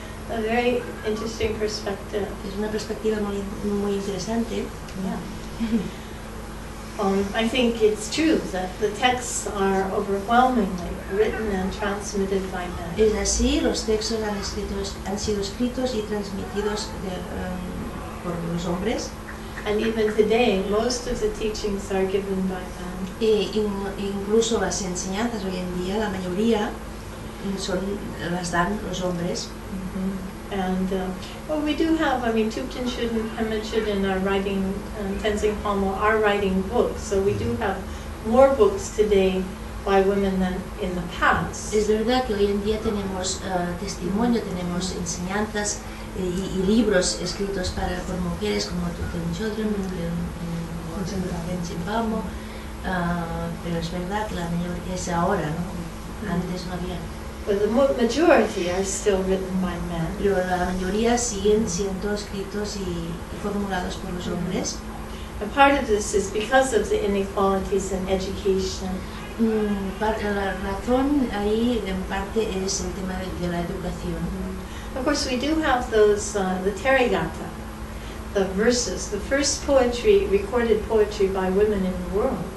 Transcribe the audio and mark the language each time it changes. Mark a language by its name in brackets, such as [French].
[English] A very interesting perspective. [Spanish] Es una perspectiva muy interesante. [English] Yeah. I think it's true that the texts are overwhelmingly written and transmitted by men. [Spanish] Es así, los textos han sido escritos y transmitidos por los hombres. [English] And even today, most of the teachings are given by men. [Spanish] Incluso las enseñanzas hoy en día, la mayoría las dan los hombres. [English] And well, we do have, Tupten Shuden and Hemet Shuden are writing, Tenzing Palmo are writing books, so we do have more books today by women than in the past. [Spanish] Es verdad que hoy en día tenemos testimonio, tenemos enseñanzas y libros escritos por mujeres como Ten Children, Tsomo, pero es verdad que la mayoría es ahora, ¿no? Antes no había. [English] But the majority are still written by men. [Spanish] Pero la mayoría siguen siendo escritos y formulados por los hombres. [English] And part of this is because of the inequalities in education. [Spanish] La razón ahí en parte es el tema de la educación. [English] Of course, we do have those, the Therigatha, the verses, the first poetry, recorded poetry by women in the world.